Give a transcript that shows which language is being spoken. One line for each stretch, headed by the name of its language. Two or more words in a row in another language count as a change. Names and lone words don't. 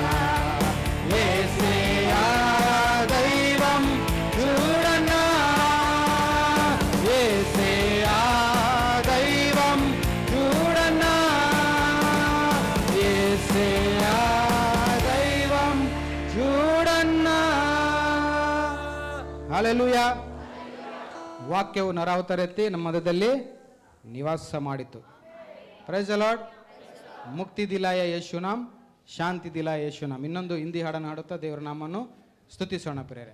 Telugu: యేసయ్య దైవం చూడన్నా. యేసయ్య దైవం చూడన్నా. యేసయ్య దైవం చూడన్నా.
Kannada: ಹಲ್ಲೆಲೂಯಾ. ವಾಕ್ಯವು ನರಾವತರೆತ್ತಿ ನಮ್ಮ ಮಧ್ಯದಲ್ಲಿ ನಿವಾಸ ಮಾಡಿತು.
English: praise the Lord.
Hindi: मुक्ति दिलाया येसु नाम, शांति दिलाया येसु नाम.
Kannada: ಇನ್ನೊಂದು ಹಿಂದಿ ಹಾಡನ್ನು ಹಾಡುತ್ತಾ ದೇವರ ನಾಮವನ್ನು ಸ್ತುತಿಸೋಣ ಪ್ರೇರೆ.